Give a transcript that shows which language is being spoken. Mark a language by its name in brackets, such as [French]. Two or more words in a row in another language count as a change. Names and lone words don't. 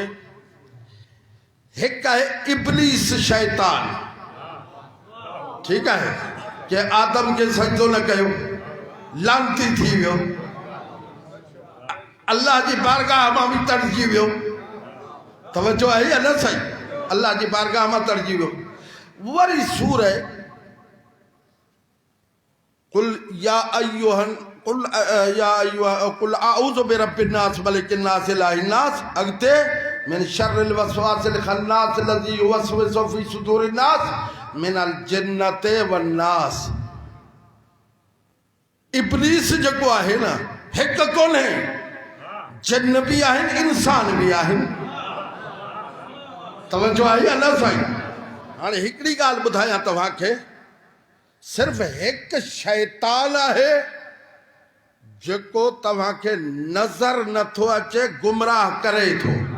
[Sindhi] हिकु आहे इब्लीस शैतान, ठीकु आहे, कि आदम खे सजदो न कयो, लानती थी वियो, अल्लाह जी बारगाह मां बि तड़जी वियो। तवज्जो आहे या न साईं? अल्लाह जी बारगाह मां तड़जी वियो। वरी सूरह [Arabic] قل يا أيها قل أعوذ برب الناس ملك الناس إله الناس, [Sindhi] अॻिते [Arabic] من شر الوسواس الخناس الذي يوسوس في صدور الناس من الجنة والناس. [Sindhi] इब्लीस जेको आहे न, हिकु कोन्हे, जिन्न बि आहिनि, इंसान बि आहिनि। तवज्जो आहे या न साईं? हाणे हिकिड़ी ॻाल्हि ॿुधायां तव्हांखे, सिर्फ़ु हिकु शैतान आहे जेको तव्हांखे नज़र नथो अचे, गुमराह करे थो।